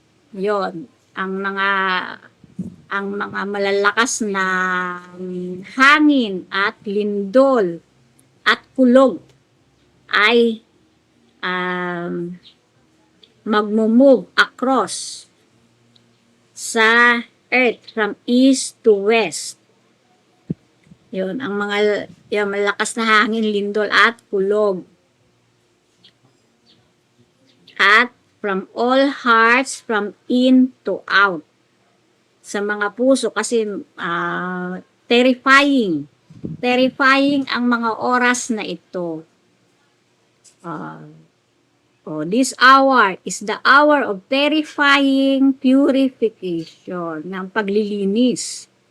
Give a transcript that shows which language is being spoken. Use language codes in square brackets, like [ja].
[tl] Yon, ang mga malalakas na hangin at lindol at kulog ay magmo-move across sa [en] earth from east to west. [tl] Yun, ang mga malakas na hangin, lindol at kulog. [en] At from all hearts, from in to out. [tl] Sa mga puso, kasi terrifying ang mga oras na ito. [en] This hour is the hour of terrifying purification, [tl] ng paglilinis.